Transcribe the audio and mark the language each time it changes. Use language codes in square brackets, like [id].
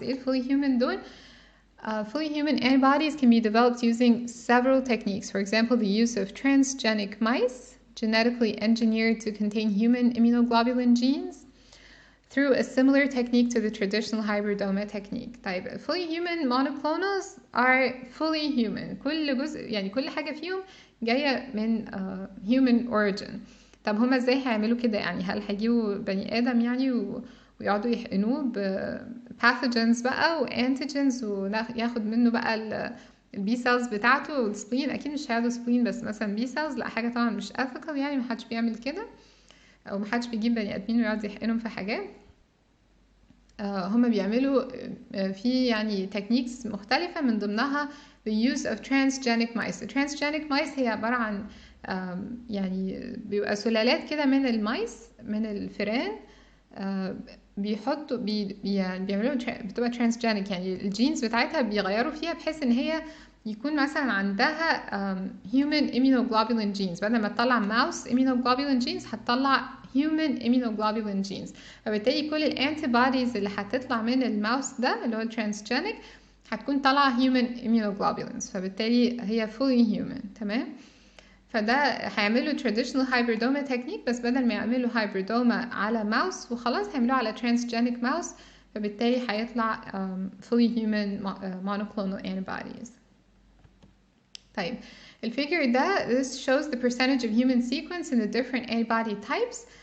[ar] إيه [en] fully human [ar] دول؟ [en] Fully human antibodies can be developed using several techniques. For example, the use of transgenic mice, genetically engineered to contain human immunoglobulin genes, through a similar technique to the traditional hybridoma technique. [ar] طيب, [en] fully human monoclonals are fully human. [ar] كل جزء يعني كل حاجة فيهم جاية من human origin. طب هما ازاي هيعملوا كده؟ يعني هل هيجيبوا بني آدم يعني ويقعدوا يحقنوه بباثوجينز بقى وانتيجينز وياخد منه بقى البي سيلز بتاعته والسبلين؟ اكيد مش هياخدوا سبلين بس مثلا بي سيلز، لا حاجه طبعا مش ethical، يعني محدش بيعمل كده او محدش بيجيب بني ادمين ويقعد يحقنهم في حاجات. هما بيعملوا في يعني تكنيكس مختلفه من ضمنها [en] the use of transgenic mice. [ar] The transgenic mice هي عباره عن يعني بيبقى سلالات كده من المايس من الفئران، بيحطوا يعني بيعملوا بتبقى ترانسجينيك، يعني الجينز بتاعتها بيغيروا فيها بحيث ان هي يكون مثلا عندها human immunoglobulin genes. بدل ما تطلع [en] mouse immunoglobulin genes [ar] هتطلع [en] human immunoglobulin genes. [ar] فبالتالي كل الانتيبوديز اللي هتطلع من الماوس ده اللي هو الترانسجينيك هتكون طالعه human immunoglobulins، فبالتالي هي fully human. تمام؟ فده هيعملوا traditional hybridoma technique، بس بدل ما يعملوا hybridoma على mouse وخلاص هيعملوه على transgenic mouse، فبالتالي هيطلع fully human monoclonal antibodies. طيب الفيجر ده [en] this shows the percentage of human sequence in the different antibody types.